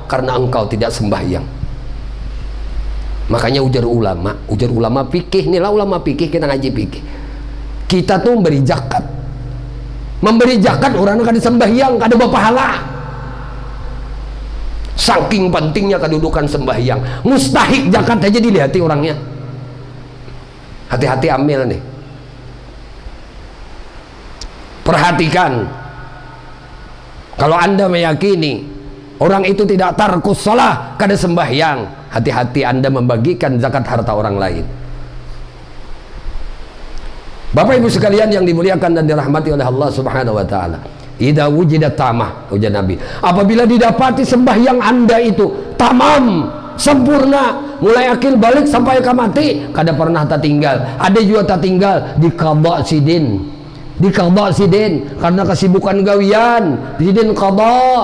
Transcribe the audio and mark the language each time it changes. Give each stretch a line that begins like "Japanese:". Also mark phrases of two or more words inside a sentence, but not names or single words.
Indonesian: Karena engkau tidak sembahyang. Makanya ujar ulama fikih, inilah ulama fikih, kita ngaji fikih. Kita tuh memberi zakat.
Banjar: Memberi zakat orang kada sembahyang, kada berpahala.
Indonesian: Saking pentingnya kedudukan sembahyang, mustahik zakat aja dilihati orangnya. Hati-hati amil nih. Perhatikan, kalau Anda meyakini orang itu tidak
Arabic: تارك الصلاة,
Banjar: kada sembahyang,
Indonesian: hati-hati Anda membagikan zakat harta orang lain. Bapak ibu sekalian yang dimuliakan dan dirahmati oleh Allah
Arabic: سبحانه وتعالى, إذا وجدت تامة,
Indonesian: ujar Nabi, apabila didapati sembahyang Anda itu tamam, sempurna, mulai akil balik sampai ke mati, kada pernah tertinggal.
Banjar: Ada juga tertinggal di qada sidin, karena kesibukan gawian, sidin qada.